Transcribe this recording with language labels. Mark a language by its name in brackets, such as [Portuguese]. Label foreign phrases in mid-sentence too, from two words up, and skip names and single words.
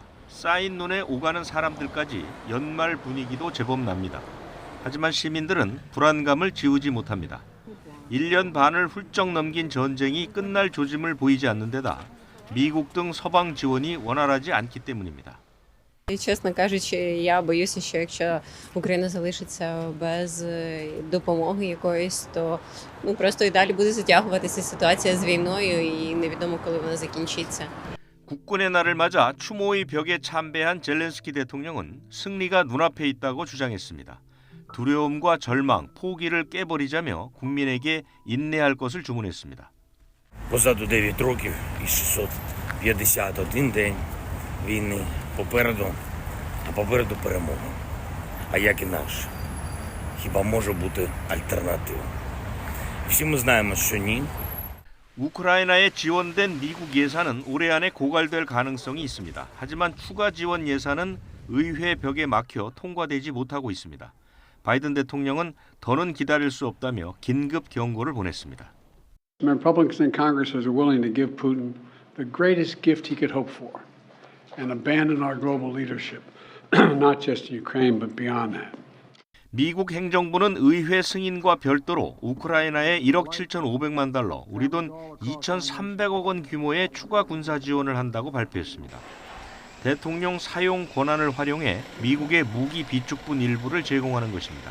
[Korean] 쌓인 눈에 오가는 사람들까지 연말 분위기도 제법 납니다. 하지만 시민들은 불안감을 지우지 못합니다. 1년 반을 훌쩍 넘긴 전쟁이 끝날 조짐을 보이지 않는 데다 미국 등 서방 지원이 원활하지 않기 때문입니다. [Ukrainian] Чесно кажучи, я боюся, що якщо Україна залишиться без допомоги якоїсь, то просто і далі буде затягуватися ситуація з війною і невідомо, коли вона закінчиться. [Korean] 국군의 날을 맞아 추모의 벽에 참배한 젤렌스키 대통령은 승리가 눈앞에 있다고 주장했습니다. 두려움과 절망, 포기를 깨버리자며 국민에게 인내할 것을 주문했습니다. [Ukrainian] Позаду 9 років і 651 день війни. Попереду перемога. А як інакше? Хіба може бути альтернатива? Всі ми знаємо, що ні. [Korean] 우크라이나에 지원된 미국 예산은 올해 안에 고갈될 가능성이 있습니다. 하지만 추가 지원 예산은 의회 벽에 막혀 통과되지 못하고 있습니다. 바이든 대통령은 더는 기다릴 수 없다며 긴급 경고를 보냈습니다. [English] Republicans in Congress are willing to give Putin the greatest gift he could hope for and abandon our global leadership, not just in Ukraine but beyond that. [Korean] 미국 행정부는 의회 승인과 별도로 우크라이나에 1억 7,500만 달러, 우리 돈 2,300억 원 규모의 추가 군사 지원을 한다고 발표했습니다. 대통령 사용 권한을 활용해 미국의 무기 비축분 일부를 제공하는 것입니다.